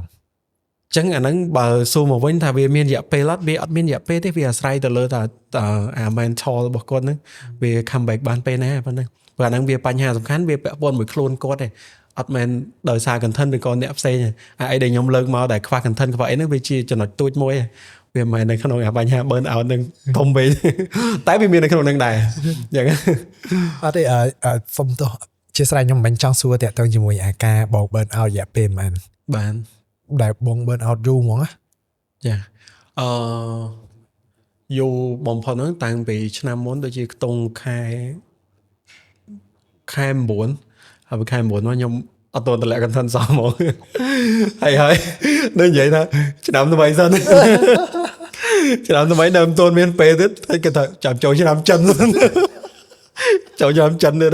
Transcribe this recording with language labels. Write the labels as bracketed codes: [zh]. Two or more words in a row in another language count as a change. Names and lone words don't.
[km] ចឹងអាហ្នឹងបើសួរមកវិញថាវាមានរយៈពេលអត់វាអត់មានរយៈពេលទេវាអាស្រ័យទៅលើថាអា mental របស់គាត់ហ្នឹងវា comeback បានពេលណាប៉ុណ្ណឹងព្រោះអាហ្នឹងវាបញ្ហាសំខាន់វាពាក់ព័ន្ធមួយខ្លួនគាត់ទេអត់មែនដោយសារ content ឬក៏អ្នកផ្សេងទេអីដែលខ្ញុំលើកមកដែលខ្វះ content ខ្វះអីហ្នឹងវាជាចំណុចទូចមួយវាមិនមែននៅក្នុងអាបញ្ហា [en] burn out [km] ហ្នឹងធំពេកតែវាមាននៅក្នុងហ្នឹងដែរចឹង អត់ទេសុំទោះជាស្រ័យខ្ញុំមិនចង់សួរតាក់ទងជាមួយអាការបង [en] burn out [km] រយៈពេលប៉ុន្មាន បាន ដែលបង [en] burn out [km] យូរហ្មងណា ចាយូរបំផុតហ្នឹងតាំងពីឆ្នាំមុនដូចជាខ្ទង់ខែ9ហើយពីខែ9មកខ្ញុំអត់ទាន់តម្លាក់ content សោះហ្មងហើយដូចនិយាយថាឆ្នាំថ្មីសិន ឆ្នាំថ្មីនៅមិនទាន់មានពេលទៀតតែគេថាចាំចូលឆ្នាំចិន ចូលឆ្នាំចិនទៀត